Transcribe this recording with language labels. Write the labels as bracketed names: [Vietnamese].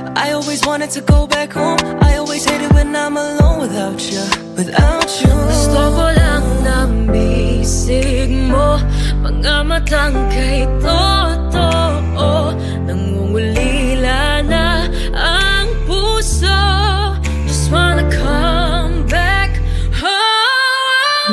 [English] I always wanted to go back home. I always hated when I'm alone without you, without you. [Filipino] Gusto ko lang ng bisig mo, mga matang kay totoo, nangungulila na ang puso. [English] Just wanna come back home.